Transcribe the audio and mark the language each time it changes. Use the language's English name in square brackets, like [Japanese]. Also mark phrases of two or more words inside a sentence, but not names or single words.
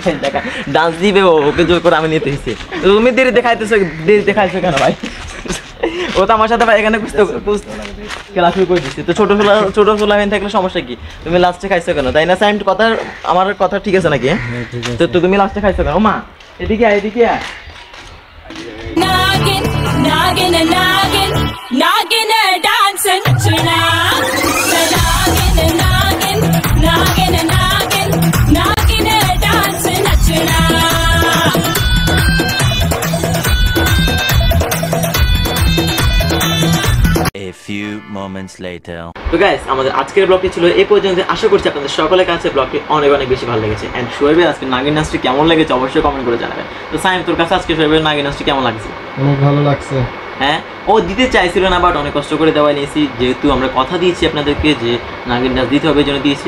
[Bangla] দেখা ডান্স দিবে ওকে জোর করে আমি নিতে হয়েছি। তো তুমি দেরিতে খাইছো কেন ভাই? ও তো আমার সাথে ভাই এখানে খেলা শুরু করে দিচ্ছে। তো ছোট ফোলামেন থাকলে সমস্যা কি? তুমি লাস্টে খাইছো কেন, তাই না? সাইম কথা, আমার কথা ঠিক আছে নাকি? তো তুমি লাস্টে খাইছো কেন? ও মা এদিকে আয়। [English] Naggin, naggin, naggin, naggin, dancing tonight. Naggin, naggin, naggin, naggin, naggin, dancing tonight. A few moments later. [Bangla] তো গাইস, আমাদের আজকের ব্লগটি ছিল এই পর্যন্ত। আশা করছি আপনাদের সকলের কাছে ব্লগটি অনেক বেশি ভালো লেগেছে। এন্ড শোয়েবের আজকে নাগিন ডান্সটি কেমন লেগেছে অবশ্যই কমেন্ট করে জানাবেন। তো সাইম, তোর কাছে আজকে শোয়েবের নাগিন ডান্সটি কেমন লাগছে? অনেক ভালো লাগছে। হ্যাঁ, ও দিতে চাইছিল না, বাট অনেক কষ্ট করে দেওয়া নিয়েছি, যেহেতু আমরা কথা দিয়েছি আপনাদেরকে যে নাগিন ডান্স দিতে হবে, জন্য দিয়েছি।